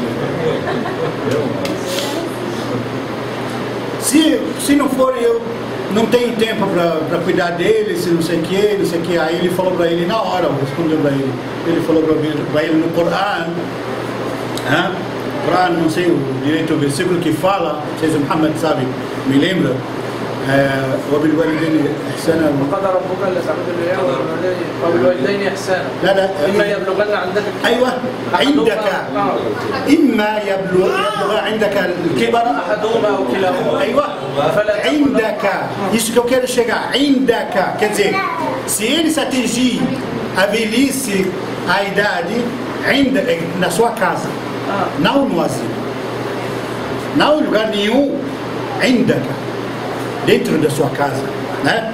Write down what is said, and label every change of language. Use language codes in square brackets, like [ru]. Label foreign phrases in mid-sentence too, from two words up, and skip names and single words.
[pt] Se não for, eu não tenho tempo para cuidar dele, se não sei o que, aí ele falou para ele, na hora, respondeu para ele falou para ele no Corão, Corão, não sei direito o versículo que fala, se Muhammad sabe, me lembra, [ar] وبالوالدين إحسانا وقضى ربك ألا تعبدوا إلا إياه وبالوالدين إحسانا لا إما يبلغن عندك أيوة عندك إما يبلغ عندك الكبر أحدهما أو كلاهما أيوة عندك [pt] isso que eu quero chegar عندك quer dizer se eles atingir a velhice a idade na sua casa não no asilo não em lugar nenhum عندك dentro da sua casa, né?